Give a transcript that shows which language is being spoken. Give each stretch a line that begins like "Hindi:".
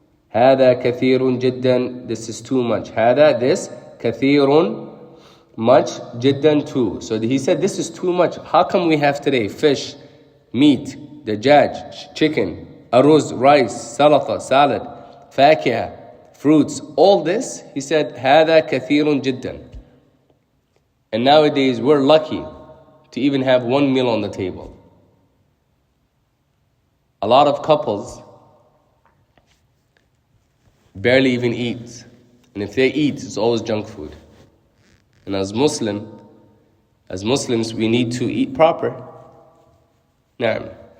Arabic: هذا كثير جدا,
English: this is too much.
Arabic: هذا,
English: this,
Arabic: كثير,
English: much,
Arabic: جدا,
English: too. So he said, this is too much. How come we have today fish, meat,
Arabic: dajaj,
English: chicken,
Arabic: aruz,
English: rice,
Arabic: salata,
English: salad,
Arabic: فاكهة,
English: fruits, all this? He said,
Arabic: هذا كثير جدا.
English: And nowadays we're lucky to even have one meal on the table. A lot of couples barely even eat. And if they eat, it's always junk food. And as Muslims, we need to eat proper.
Arabic: Naam.